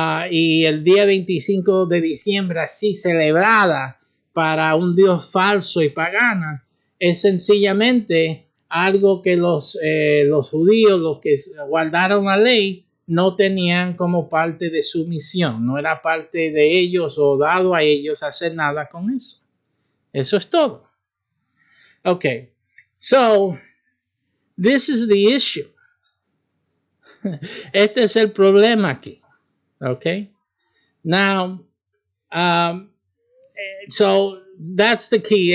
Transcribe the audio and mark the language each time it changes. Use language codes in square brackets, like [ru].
[es] Y el día 25 de diciembre así celebrada para un Dios falso y pagana, es sencillamente algo que los judíos, los que guardaron la ley, no tenían como parte de su misión. No era parte de ellos o dado a ellos hacer nada con eso. Eso es todo. [en] Okay, so this is the issue. [es] Este es el problema aquí. [en] Okay, now, so that's the key.